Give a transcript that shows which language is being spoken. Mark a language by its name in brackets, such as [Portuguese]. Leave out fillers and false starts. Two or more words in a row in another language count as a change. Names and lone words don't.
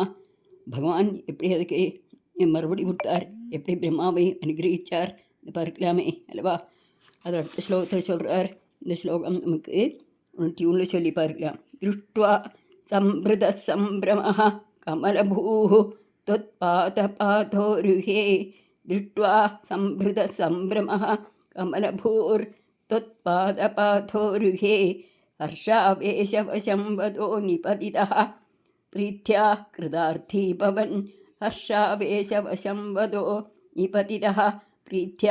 [Tamil] பகவான் எப்படி அதுக்கு மறுபடி கொடுத்தார், எப்படி பிரம்மாவை அனுகிரகித்தார் பார்க்கலாமே அல்லவா. அது அடுத்த ஸ்லோகத்தில் சொல்கிறார். இந்த ஸ்லோகம் நமக்கு ஒரு டியூனில் சொல்லி பார்க்கலாம். [Sanskrit] दृष्ट्वा संभृत सम्भ्रमः कमलभूः त्वत्पादपादोरुहे. दृष्ट्वा संभृतसम्भ्रमः कमलभूर्त्वत्पादपादोरुहे. हर्षावेशवशं वदो निपतितः प्रीत्या कृतार्थी भवन् हर्षावेशवशं वदो निपतितः प्रीत्या